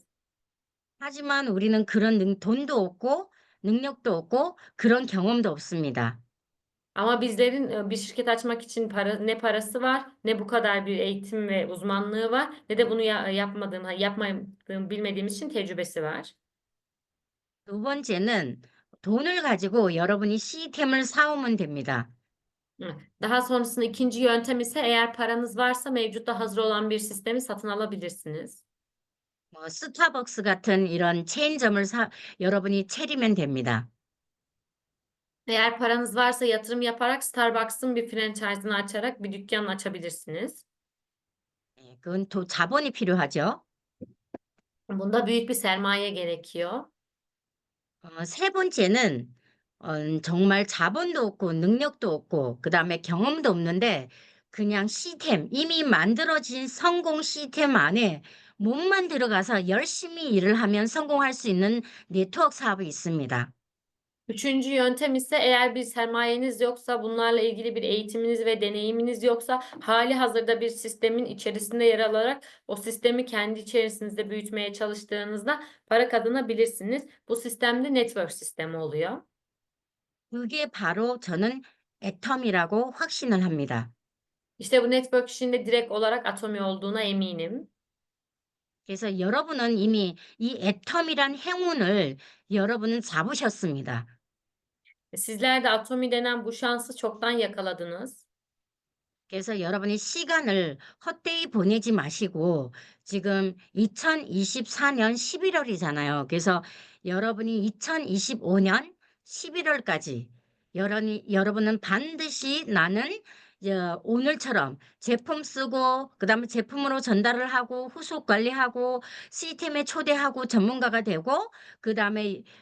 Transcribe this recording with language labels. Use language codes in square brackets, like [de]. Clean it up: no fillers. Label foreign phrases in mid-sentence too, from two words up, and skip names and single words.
[ko] 하지만 우리는 그런 돈도 없고 능력도 없고 그런 경험도 없습니다. [tr] Ama bizlerin bir şirket açmak için ne parası var, ne bu kadar bir eğitim ve uzmanlığı var, ne de bunu yapmadığım bilmediğimiz için tecrübesi var. [ko] 두 번째는 돈을 가지고 여러분이 시스템을 사오면 됩니다. Hı. [tr] Daha sonrasında ikinci yöntem ise eğer paranız varsa mevcutta hazır olan bir sistemi satın alabilirsiniz. [ko] 뭐 스타벅스 같은 이런 체인점을 여러분이 차리면 됩니다. [tr] Eğer paranız varsa yatırım yaparak Starbucks'ın bir franchise'ını açarak bir dükkan açabilirsiniz. [ko] 예, 그건 또 자본이 필요하죠. [tr] Bunda büyük bir sermaye gerekiyor. [ko] 세 번째는 정말 자본도 없고 능력도 없고 그다음에 경험도 없는데 그냥 시스템, 이미 만들어진 성공 시스템 안에 몸만 들어가서 열심히 일을 하면 성공할 수 있는 네트워크 사업이 있습니다. [tr] Üçüncü yöntem ise eğer bir sermayeniz yoksa, bunlarla ilgili bir eğitiminiz ve deneyiminiz yoksa, hali hazırda bir sistemin içerisinde yer alarak o sistemi kendi içerisinizde büyütmeye çalıştığınızda para kazanabilirsiniz. Bu sistem de network sistemi oluyor. [ko] 그게 바로 저는 애텀이라고 확신을 합니다. [tr] İşte bu network işinde direkt olarak Atomi olduğuna eminim. [ko] 그래서 여러분은 이미 이 애텀이란 행운을 여러분은 잡으셨습니다. [tr] Sizler de Atomi denen bu şansı çoktan yakaladınız. [ko] 그래서 여러분이 시간을 헛되이 보내지 마시고 지금 2024년 11월이잖아요. 그래서 여러분이 2025년 11월까지 여러분은 반드시 나는 오늘처럼 제품 쓰고 그다음에 제품으로 전달을 하고 후속 관리하고 시스템에 초대하고 전문가가 되고 그다음에